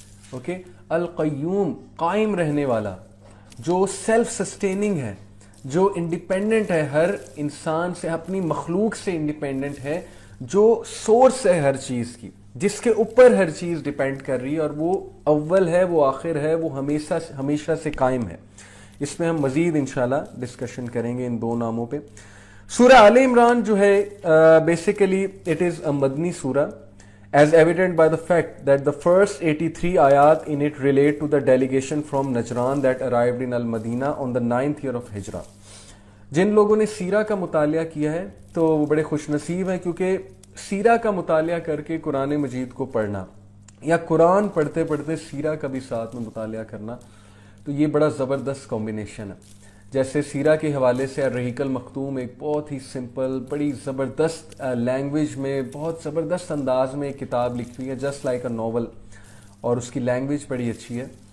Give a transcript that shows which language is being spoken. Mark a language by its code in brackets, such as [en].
[ur] Okay, القیوم قائم رہنے والا, جو سیلف سسٹیننگ ہے, جو انڈیپینڈنٹ ہے ہر انسان سے, اپنی مخلوق سے انڈیپینڈنٹ ہے, جو سورس ہے ہر چیز کی, جس کے اوپر ہر چیز ڈیپینڈ کر رہی ہے, اور وہ اول ہے, وہ آخر ہے, وہ ہمیشہ سے قائم ہے. اس میں ہم مزید انشاءاللہ ڈسکشن کریں گے ان دو ناموں پہ. سورہ آل عمران جو ہے [en] Basically it is a مدنی سورہ, as evident by the fact that the first 83 ayat in it relate to the delegation from Najran that arrived in Al-Madinah on the 9th year of Hijrah. [ur] جن لوگوں نے سیرہ کا مطالعہ کیا ہے تو وہ بڑے خوش نصیب ہیں, کیونکہ سیرہ کا مطالعہ کر کے قرآن مجید کو پڑھنا, یا قرآن پڑھتے پڑھتے سیرہ کا بھی ساتھ میں مطالعہ کرنا, تو یہ بڑا زبردست کمبینیشن ہے. جیسے سیرہ کے حوالے سے الرحیق المختوم ایک بہت ہی سمپل, بڑی زبردست لینگویج میں, بہت زبردست انداز میں ایک کتاب لکھی ہوئی ہے, [en] just like a novel, [ur] اور اس کی لینگویج بڑی اچھی ہے.